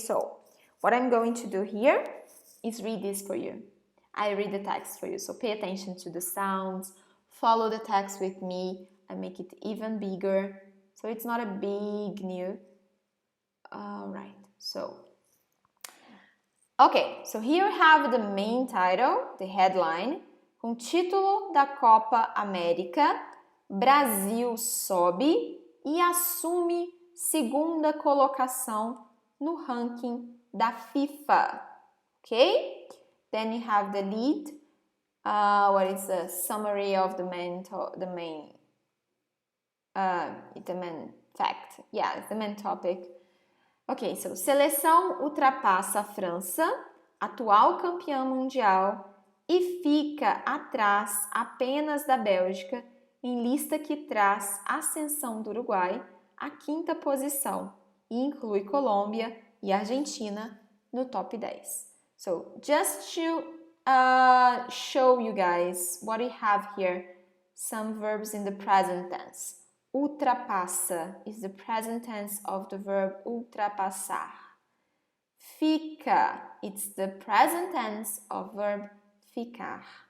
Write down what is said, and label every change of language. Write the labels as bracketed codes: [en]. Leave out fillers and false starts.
[en] So what I'm going to do here is read this for you. I read the text for you, so pay attention to the sounds, follow the text with me, I make it even bigger, so it's not a big news. Alright, okay, so here we have the main title, the headline, [pt] com título da Copa América, Brasil sobe e assume segunda colocação no ranking da FIFA, okay? Then you have the lead, what is the summary of the main fact, yeah, it's the main topic. [en] Ok, so [pt] seleção ultrapassa a França, atual campeã mundial, e fica atrás apenas da Bélgica em lista que traz ascensão do Uruguai à quinta posição e inclui Colômbia e Argentina no top 10. [en] So just to show you guys what we have here, some verbs in the present tense. Ultrapassa is the present tense of the verb ultrapassar. Fica, it's the present tense of verb ficar.